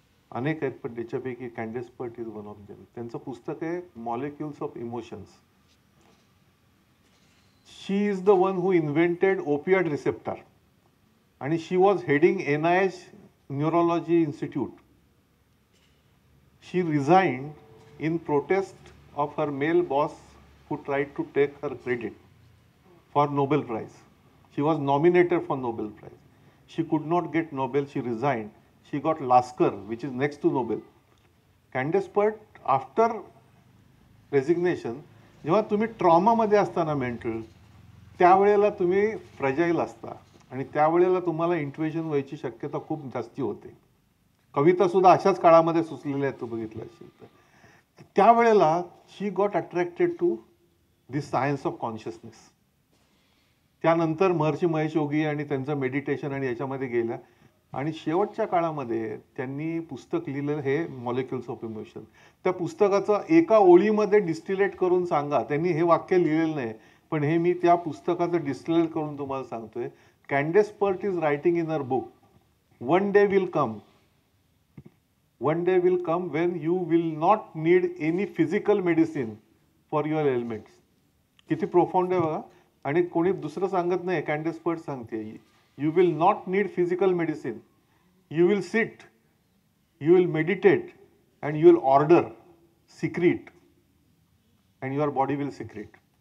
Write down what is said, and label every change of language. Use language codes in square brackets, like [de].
[mr] अनेक आहेत पण त्याच्यापैकी कॅन्डेस PERT [en] Is one of them. [mr] त्यांचं पुस्तक आहे molecules of emotions. [en] She is the one who invented opioid receptor, आणि she was heading NIH neurology institute. She resigned in protest of her male boss who tried to take her credit for Nobel Prize. She was nominated for Nobel Prize. She could not get Nobel. She resigned. She got Lasker, which is next to Nobel. [mr] Candace Pert, [en] after resignation, [mr] जेव्हा तुम्ही ट्रॉमामध्ये असताना mental, त्यावेळेला तुम्ही fragile असता आणि त्यावेळेला तुम्हाला intuition व्हायची शक्यता खूप जास्ती होते. कविता सुद्धा अशाच काळामध्ये सुचलेल्या आहेत, तू बघितलं असेल तर. त्यावेळेला [en] She got attracted to this science of consciousness. [mr] त्यानंतर महर्षी महेश योगी आणि त्यांचं मेडिटेशन आणि याच्यामध्ये गेल्या, आणि शेवटच्या काळामध्ये त्यांनी पुस्तक लिहिलं हे मॉलिक्युल्स ऑफ इमोशन. त्या पुस्तकाचं एका ओळीमध्ये डिस्टिलेट करून सांगा, त्यांनी हे वाक्य लिहिलेलं नाही, पण हे मी त्या पुस्तकाचं डिस्टिलेट करून तुम्हाला सांगतोय. कॅन्डेस PERT is writing in हर book, [en] One day will come, one day will come when you will not need any physical medicine for your ailments. [mr] किती प्रोफाउंड आहे बघा. आणि कोणी दुसरं सांगत नाही, कॅन्डेस पर्ट सांगते, [en] You will not need physical medicine, you will sit, you will meditate, and you will order secrete, and your body will secrete.